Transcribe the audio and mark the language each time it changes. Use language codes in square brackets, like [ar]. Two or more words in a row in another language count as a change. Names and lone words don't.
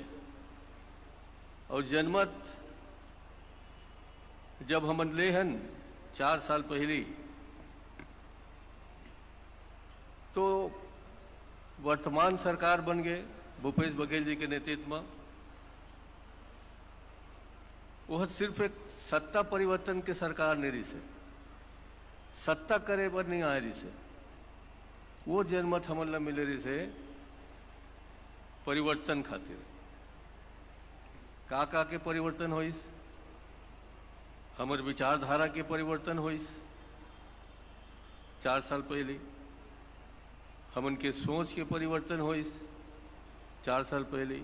[hne] और जनमत जब हमन ले हन 4 साल पहले, तो वर्तमान सरकार बन गए भूपेश बघेल जी के नेतृत्व में। वह सिर्फ एक सत्ता परिवर्तन के सरकार नहीं रही से, सत्ता करे पर नहीं आए रही से। वो जनमत हमन ला मिले रही से परिवर्तन खातिर। का के परिवर्तन होइस, हमार विचारधारा के परिवर्तन होइस 4 साल पहले। हमन के सोच के परिवर्तन होइस 4 साल पहले।